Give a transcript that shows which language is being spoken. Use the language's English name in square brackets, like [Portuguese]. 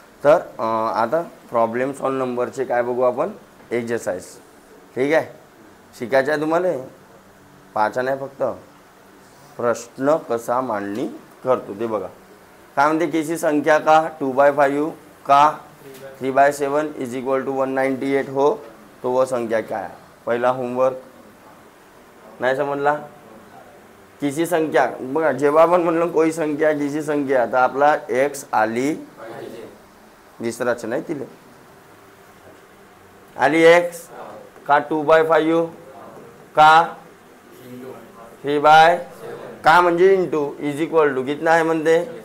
[Marathi] तर आता problem solve नंबरचे काय बघू आपण, एक्झरसाइज. ठीक आहे, शिकायचं आहे तुम्हाला, पाहायचा नाही फक्त. प्रश्न कसा मांडणी करतो ते बघा. काय म्हणते, [Hindi] किसी संख्या का 2/5 का 3/7 [English] is equal to [Hindi] 198 हो तो वह संख्या क्या है. [Marathi] पहिला होमवर्क. नाही समजला. किसी संख्या बघा, जेव्हा आपण म्हणलं कोई संख्या किसी संख्या, तर आपला एक्स आली, विसराच नाही तिले, आली एक्स का 2/5 का 3/, का म्हणजे [English] into is equal to [Marathi] कितना आहे म्हणते.